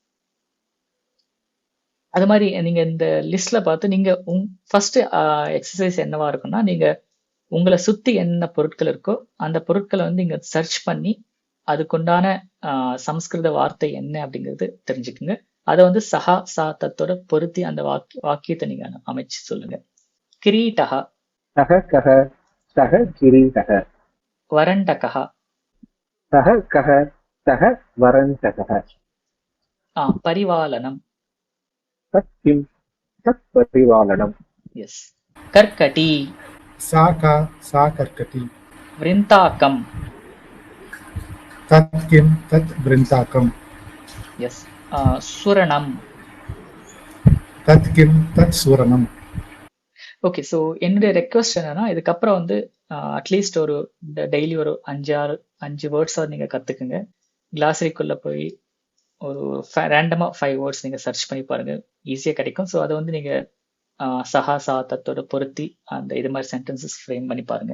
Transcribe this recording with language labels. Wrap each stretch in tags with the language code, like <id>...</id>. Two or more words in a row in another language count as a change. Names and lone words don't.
<ta>அது மாதிரி நீங்க இந்த லிஸ்ட்ல பார்த்து நீங்க</ta> <en>first exercise</en> <ta>என்னவா இருக்கும்னா, நீங்க உங்களை சுத்தி என்ன பொருட்கள் இருக்கோ அந்த பொருட்களை வந்து நீங்க சர்ச் பண்ணி அதுக்குண்டான சம்ஸ்கிருத வார்த்தை என்ன அப்படிங்கிறது தெரிஞ்சுக்குங்க. அதை வந்து சஹா சாத்தத்தோட பொருத்தி அந்த வாக்கியத்தை நீங்க அமைச்சு சொல்லுங்க.</ta> <sa>கிரீட்டஹா, सः कः सः किरीटः வரண்டகா, सः कः सः वरन्तकः பரிவாலனம், तत् किं तत् परिवालनम् எஸ். கர்கட்டி, सा का सा कर्कटी விருந்தாக்கம், तत् किं तत् वृन्ताकम् எஸ். சுரணம். तत् किं तत् सूरणम्</sa> <en>okay, so</en> <ta>என்னுடைய ரெக்வஸ்ட் என்னன்னா, இதுக்கப்புறம் வந்து அட்லீஸ்ட் ஒரு டெய்லி ஒரு 5 வேர்ட்ஸாக நீங்க கத்துக்குங்க. கிளாசரிக்குள்ள போய் ஒரு ரேண்டமா 5 வேர்ட்ஸ் நீங்க சர்ச் பண்ணி பாருங்க, ஈஸியா கிடைக்கும். ஸோ அதை வந்து நீங்க சஹா சாத்தத்தோட பொருத்தி அந்த இது மாதிரி</ta> <en>sentences frame</en> <ta>பண்ணி பாருங்க.</ta>